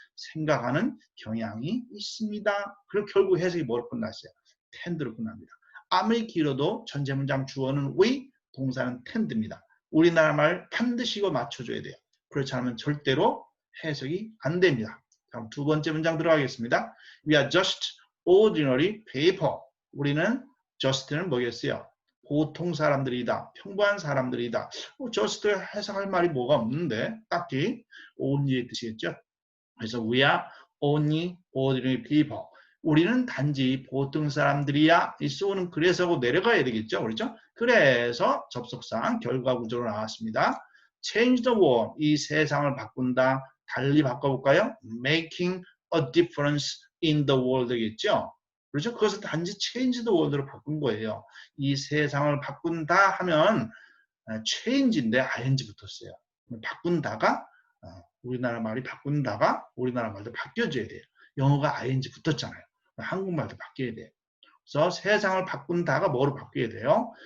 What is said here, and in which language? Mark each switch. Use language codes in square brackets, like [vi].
[ko] 생각하는 경향이 있습니다. 그리고 결국 해석이 뭐로 끝났어요? tend로 끝납니다. 아무리 길어도 전체 문장 주어는 we, 동사는 tend입니다. 우리나라 말 반드시 이거 맞춰줘야 돼요. 그렇지 않으면 절대로 해석이 안 됩니다. 다음 두 번째 문장 들어가겠습니다. [en] We are just ordinary people. [ko] 우리는 just는 뭐겠어요? 보통 사람들이다. 평범한 사람들이다. just 해석할 말이 뭐가 없는데 딱히 only의 뜻이겠죠. 그래서 [en] we are only ordinary people. [ko] 우리는 단지 보통 사람들이야. 이 so는 그래서고 내려가야 되겠죠. 그렇죠? 그래서 접속상 결과 구조로 나왔습니다. [en] change the world. [ko] 이 세상을 바꾼다. 달리 바꿔볼까요? [en] making a difference in the world겠죠. [ko] 그렇죠? 그것을 단지 [en] change the world [ko] 로 바꾼 거예요. 이 세상을 바꾼다 하면 change인데 ing 붙었어요. 바꾼다가 우리나라 말이 바꾼다가 우리나라 말도 바뀌어줘야 돼요. 영어가 ing 붙었잖아요. 한국말도 바뀌어야 돼요. 그래서 세상을 바꾼다가 뭐로 바뀌어야 돼요?